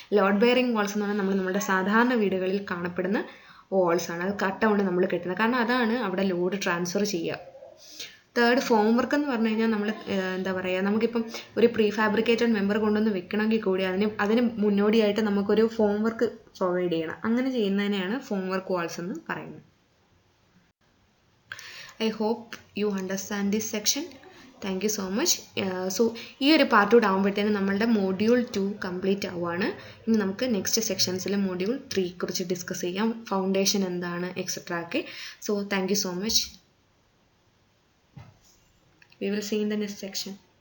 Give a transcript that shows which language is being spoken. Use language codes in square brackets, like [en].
[ml] Load bearing walls എന്ന് പറഞ്ഞാൽ നമ്മുടെ സാധാരണ വീടുകളിൽ കാണപ്പെടുന്ന വാൾസ് ആണ്. അത് കട്ട കൊണ്ട് നമ്മൾ കെട്ടുന്നത്, കാരണം അതാണ് അവിടെ ലോഡ് ട്രാൻസ്ഫർ ചെയ്യുക. തേർഡ്, ഫോം വർക്ക് എന്ന് പറഞ്ഞു കഴിഞ്ഞാൽ നമ്മൾ എന്താ പറയുക, നമുക്കിപ്പം ഒരു പ്രീ ഫാബ്രിക്കേറ്റഡ് മെമ്പർ കൊണ്ടുവന്ന് വെക്കണമെങ്കിൽ കൂടി അതിന് മുന്നോടിയായിട്ട് നമുക്കൊരു ഫോം വർക്ക് പ്രൊവൈഡ് ചെയ്യണം. അങ്ങനെ ചെയ്യുന്നതിനെയാണ് ഫോം വർക്ക് വാൾസ് എന്ന് പറയുന്നത്. [en] I hope you understand this section. Thank you so much. [ml] So ഈ ഒരു പാർട്ട് കൂടെ ആകുമ്പോഴത്തേനും നമ്മളുടെ മോഡ്യൂൾ 2 കംപ്ലീറ്റ് ആവുകയാണ്. ഇനി നമുക്ക് നെക്സ്റ്റ് സെക്ഷൻസിൽ മോഡ്യൂൾ 3 കുറിച്ച് ഡിസ്കസ് ചെയ്യാം, ഫൗണ്ടേഷൻ എന്താണ് എക്സെട്രാ ഒക്കെ. [en] So thank you so much. We will see in the next section.